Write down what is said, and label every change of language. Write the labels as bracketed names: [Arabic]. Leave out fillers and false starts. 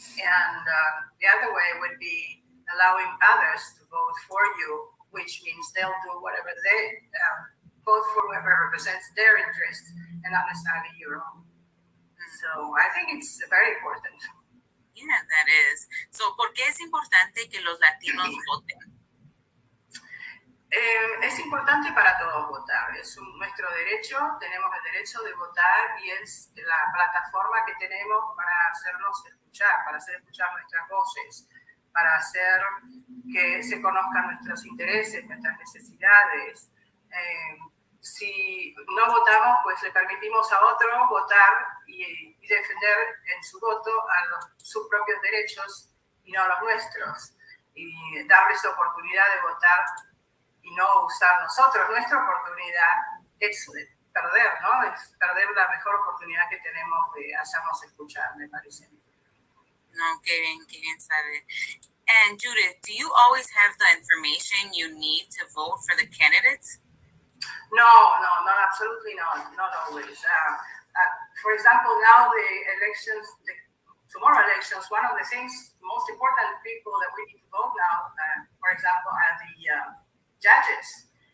[English] And the other way would be allowing others to vote for you, which means they'll do whatever they vote for whoever represents their interests and not necessarily your own. So I think it's very important. Yeah, that is. [Spanish] So, ¿por qué es importante que los latinos voten? Es importante para todos votar, es nuestro derecho, tenemos el derecho de votar y es la plataforma que tenemos para hacernos escuchar, para hacer escuchar nuestras voces, para hacer que se conozcan nuestros intereses, nuestras necesidades. Si no votamos, pues le permitimos a otro votar y defender en su voto sus propios derechos y no los nuestros, y darles la oportunidad de votar y no usar nosotros. Nuestra oportunidad es perder, ¿no? Es perder la mejor oportunidad que tenemos de hacernos escuchar, me parece. No, qué bien sabe. [English] And Judith, do you always have the information you need to vote for the candidates? No, absolutely not always. For example, now the elections, tomorrow elections, one of the things, most important people that we need to vote now, for example, are the judges.